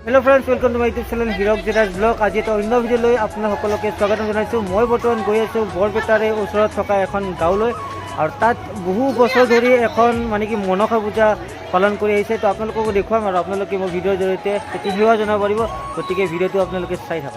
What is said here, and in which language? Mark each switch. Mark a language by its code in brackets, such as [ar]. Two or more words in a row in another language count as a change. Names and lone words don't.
[en] Hello friends, welcome to my YouTube channel Hirak Jedas Blog. [as] आज এটা অন্য ভিডিও লৈ আপোনাক সকলোকে স্বাগতম জনাইছো। মই বৰ্তমান গৈ আছো বৰপেটাৰে ওচৰত থকা এখন গাঁৱলৈ আৰু তাত বহু বছৰ ধৰি এখন মানে কি মনসা পূজা পালন কৰি আহিছে। তো আপোনালোকক দেখুৱাম আৰু আপোনালোকে মোৰ ভিডিঅ'ৰ জৰিয়তে এটি সেৱা জনাব পাৰিব। গতিকে ভিডিঅ'টো আপোনালোকে চাই থাকক।